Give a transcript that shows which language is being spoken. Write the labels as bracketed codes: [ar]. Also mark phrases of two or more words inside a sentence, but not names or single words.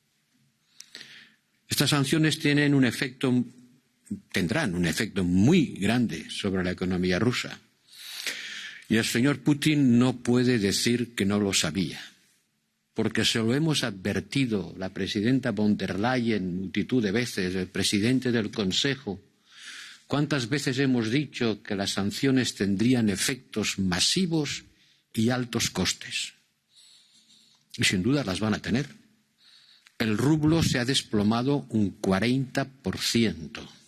[es] Estas sanciones tendrán un efecto muy grande sobre la economía rusa. Y el señor Putin no puede decir que no lo sabía, porque se lo hemos advertido la presidenta von der Leyen multitud de veces, el presidente del Consejo. ¿Cuántas veces hemos dicho que las sanciones tendrían efectos masivos y altos costes? Y sin duda las van a tener. El rublo se ha desplomado un 40%.